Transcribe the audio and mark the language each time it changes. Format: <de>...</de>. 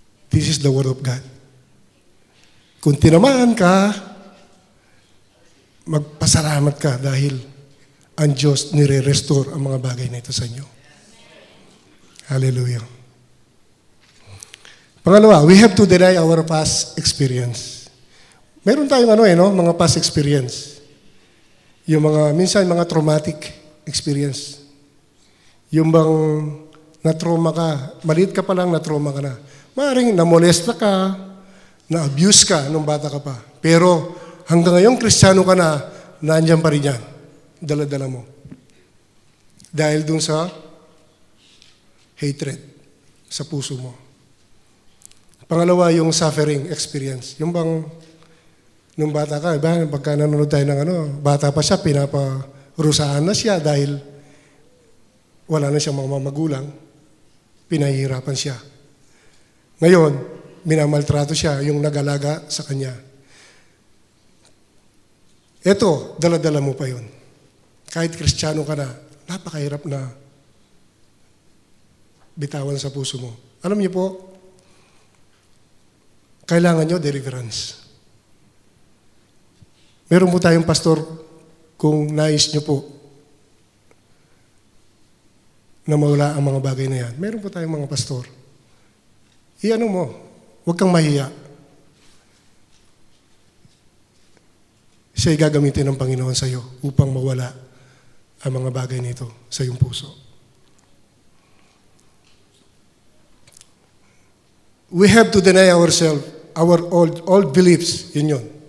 <en>This is the Word of God.</en> <tl>Kung tinamaan ka, magpasalamat ka dahil ang Diyos nire-restore ang mga bagay na ito sa inyo. Hallelujah. Pangalawa,</tl> <en>we have to deny our past experience.</en> <tl>Meron tayong mga past experience. Yung minsan mga traumatic experience. Yung bang na-trauma ka, maliit ka pa lang, na-trauma ka na. Maaaring namolesta ka, na-abuse ka nung bata ka pa. Pero hanggang ngayon, Kristiyano ka na, nandiyan pa rin yan. Dala-dala mo. Dahil dun sa hatred sa puso mo. Pangalawa, yung suffering experience. Yung bang, nung bata ka, pagka nanonood tayo ng bata pa siya, pinaparusahan na siya dahil wala na siyang mga magulang, pinahihirapan siya. Ngayon, minamaltrato siya, yung nag-alaga sa kanya. Ito, dala-dala mo pa yun. Kahit Kristiyano ka na, napakahirap na bitawan sa puso mo. Alam niyo po, kailangan nyo deliverance. Meron po tayong pastor, kung nais nyo po na mawala ang mga bagay na yan. Meron po tayong mga pastor. Iano mo, huwag kang mahiya. Siya'y gagamitin ng Panginoon sa iyo upang mawala ang mga bagay nito sa iyong puso.</tl> <en>We have to deny ourselves, our old beliefs, yun.</en>